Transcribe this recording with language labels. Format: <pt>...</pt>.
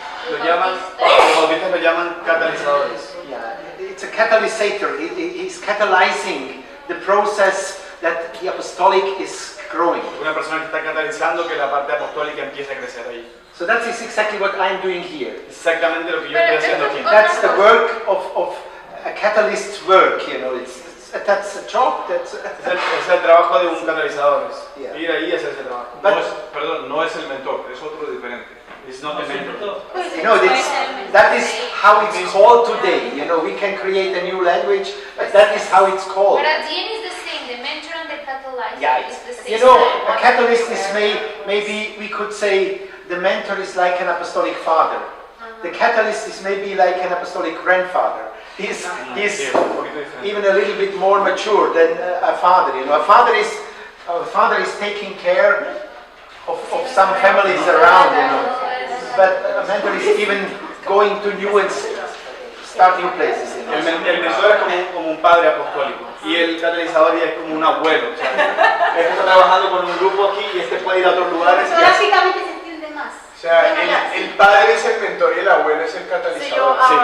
<es>Los bautistas lo llaman catalizadores.</es> <en>Yeah, it's a catalysator. It's catalyzing the process that the apostolic is growing.</en> <es>Una persona que está catalizando que la parte apostólica empiece a crecer ahí.</es> <en>So that is exactly what I'm doing here.</en> <es>Exactamente lo que yo estoy haciendo aquí.</es> <en>That's the work of a catalyst's work, you know. That's a job.</en> <es>Es el trabajo de un catalizador.</es> <en>Yeah.</en> <es>Ir ahí y hacer ese trabajo. No es el mentor, es otro diferente.</es> <en>It's not the mentor. You know, that is how it's called today. You know, we can create a new language, but that is how it's called. But at the end is the same. The mentor and the catalyzer Yeah, is the same. you know, a catalyst is maybe we could say the mentor is like an apostolic father. The catalyst is maybe like an apostolic grandfather. He's even a little bit more mature than a father. You know, a father is taking care of some families around. You know, but a mentor is even going to new and start new places. You know.</en> <es>El mentor es como un padre apostólico y el catalizador ya es como un abuelo. O sea, este está trabajando con un grupo aquí y este puede ir a otros lugares. Geográficamente se entiende más. O sea, el padre es el mentor y el abuelo es el catalizador.</es>